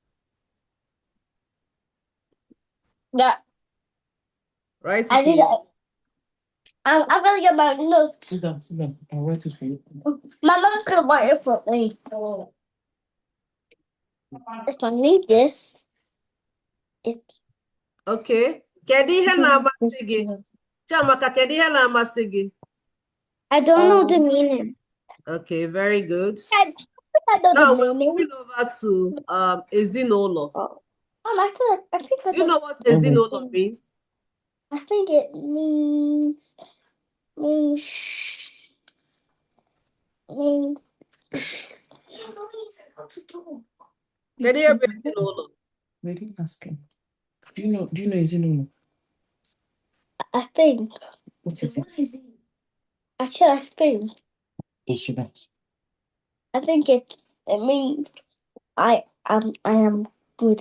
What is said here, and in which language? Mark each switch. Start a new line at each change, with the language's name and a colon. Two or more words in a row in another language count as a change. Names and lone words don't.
English: Yeah. Right. I'm gonna get my notes. Sit down. I'll write it for you. My mom's gonna write it for me. If I need this,
Igbo: Okay. Kedu ihe na-amasị gị? Chiamaka, kedu ihe na-amasị gị?
English: I don't know the meaning. Okay, very good. I don't Now know we're moving over to ezinụlọ. I think I You know what ezinụlọ means? I think it means
Igbo: Kedu ihe bụ ezinụlọ?
English: We didn't ask him. Do you know ezinụlọ? I think. What is it? Actually, I think. I think it means I am good.